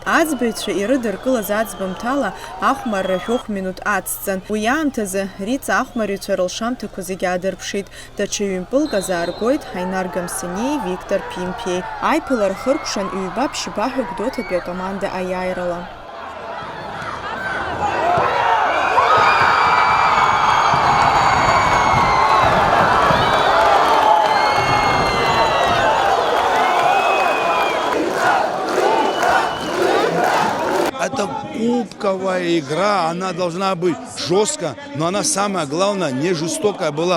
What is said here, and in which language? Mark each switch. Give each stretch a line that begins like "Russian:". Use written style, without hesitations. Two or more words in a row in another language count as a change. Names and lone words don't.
Abkhazian: Аӡбаҩцәа ирыдыркылаз аӡбамҭала ахәмарра 2 минут ацҵан. Уи аамҭазы Риҵа ахәмарҩцәа рылшамҭақәа зегьы аадырԥшит. Даҽа ҩ-мпылк азааргоит Ҳаинар Гамсаниеи Виктор Пимпиеи. Аиԥылара хыркәшан ҩба ԥшьбаҳәа Гәдоуҭатәи акоманда аиааирала.
Russian: Это кубковая игра, она должна быть жесткая, но она самое главное не жестокая была.